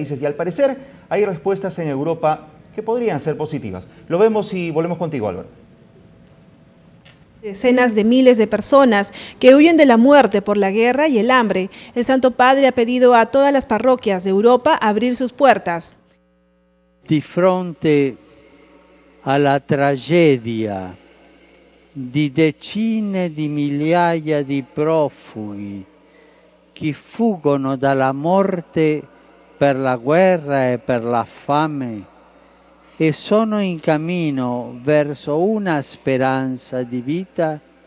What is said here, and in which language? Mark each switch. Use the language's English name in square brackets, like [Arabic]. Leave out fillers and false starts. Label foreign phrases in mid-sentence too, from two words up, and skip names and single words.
[Spanish] Y al parecer hay respuestas en Europa que podrían ser positivas. Lo vemos y volvemos contigo, Álvaro. Decenas de miles de personas que huyen de la muerte por la guerra y el hambre. El Santo Padre ha pedido a todas las parroquias de Europa abrir sus puertas. [Italian] Di fronte alla tragedia di decine di migliaia di profughi che fuggono dalla morte per la guerra e per la fame e sono in cammino verso una speranza di vita,